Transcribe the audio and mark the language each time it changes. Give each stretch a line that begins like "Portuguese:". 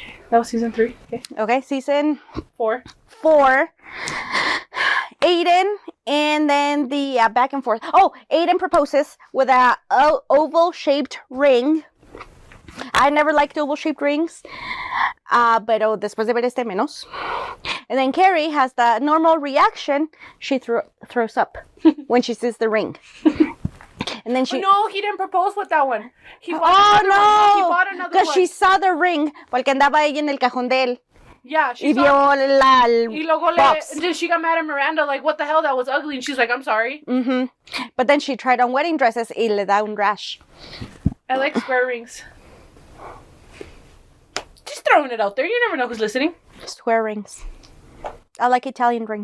English: That was season 3. Okay, season 4. Aiden, and then the back and forth. Oh, Aiden proposes with a oval-shaped ring. I never liked oval-shaped rings,
Spanish: pero después de ver este menos.
English: And then Carrie has the normal reaction. She throws up when she sees the ring. And then she... No, he didn't propose with that one. He bought another one. Because she saw the ring,
Spanish: porque andaba ella en el cajón de él.
English: Yeah, she saw it.
Spanish: Y luego
English: she got mad at Miranda, like, what the hell, that was ugly. And she's like, I'm sorry. But then she tried on wedding dresses
Spanish: y le da un
English: rash. I like square rings. Just throwing it out there. You never know who's listening. Square rings. I like Italian rings.